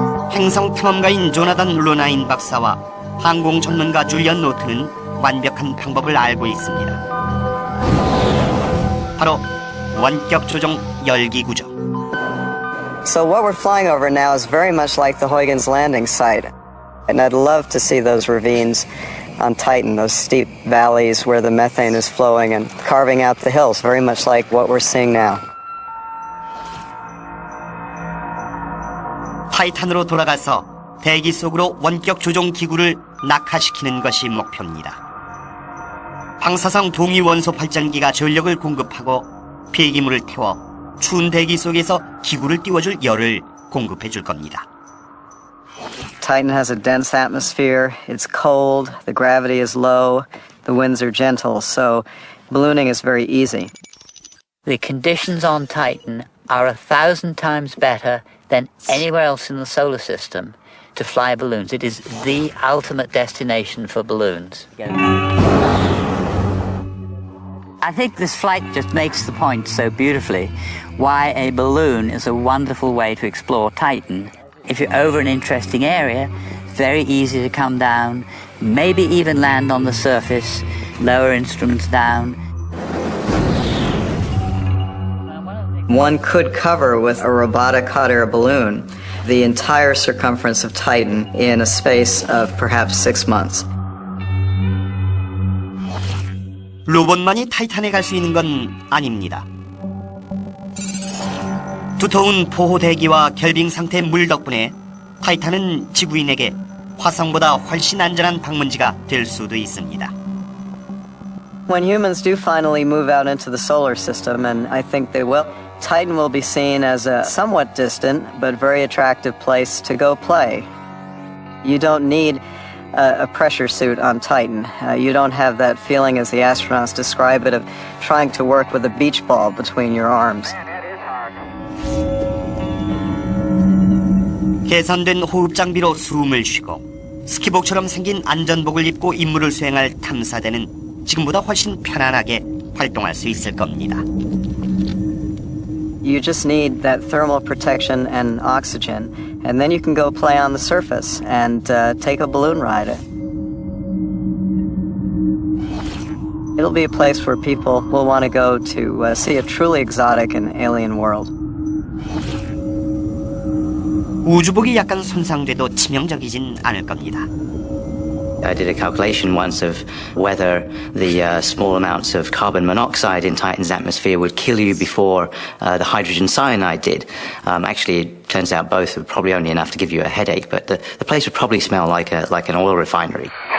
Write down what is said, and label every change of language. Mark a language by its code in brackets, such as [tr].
[ko] 행성 탐험가인 조나단 로나인 박사와 항공 전문가 줄리언 노트는 완벽한 방법을 알고 있습니다. 바로 원격 조종 열기 구조. [en] So what we're flying over now is very much like the Huygens landing site. And I'd love to see those ravines on Titan, those steep valleys where the methane is flowing and carving out the hills, very much like what we're seeing now. [ko] 타이탄으로 돌아가서 대기 속으로 원격 조종 기구를 낙하시키는 것이 목표입니다. 방사성 동위 원소 발전기가 전력을 공급하고 폐기물을 태워 추운 대기 속에서 기구를 띄워줄 열을 공급해 줄 겁니다. [en] Titan has a dense atmosphere, it's cold, the gravity is low, the winds are gentle, so ballooning is very easy. The conditions on Titan are 1,000 times better than anywhere else in the solar system to fly balloons. It is the ultimate destination for balloons. I think this flight just makes the point so beautifully why a balloon is a wonderful way to explore Titan. If you're over an interesting area, very easy to come down, maybe even land on the surface, lower instruments down. One could cover with a robotic hot air balloon the entire circumference of Titan in a space of perhaps 6 months. [ko] 로봇만이 타이탄에 갈 수 있는 건 아닙니다. 두터운 보호 대기와 결빙 상태의 물 덕분에 타이탄은 지구인에게 화성보다 훨씬 안전한 방문지가 될 수도 있습니다. [en] When humans do finally move out into the solar system, and I think they will, Titan will be seen as a somewhat distant but very attractive place to go play. You don't need a pressure suit on Titan. You don't have that feeling, as the astronauts describe it, of trying to work with a beach ball between your arms. [ko] 개선된 호흡 장비로 숨을 쉬고 스키복처럼 생긴 안전복을 입고 임무를 수행할 탐사대는 지금보다 훨씬 편안하게 활동할 수 있을 겁니다. [en] You just need that thermal protection and oxygen, and then you can go play on the surface and take a balloon ride. It'll be a place where people will want to go to see a truly exotic and alien world. [ko] 우주복이 약간 손상돼도 치명적이진 않을 겁니다. [en] I did a calculation once of whether the small amounts of carbon monoxide in Titan's atmosphere would kill you before the hydrogen cyanide did. Actually, it turns out both are probably only enough to give you a headache, but the place would probably smell like an oil refinery.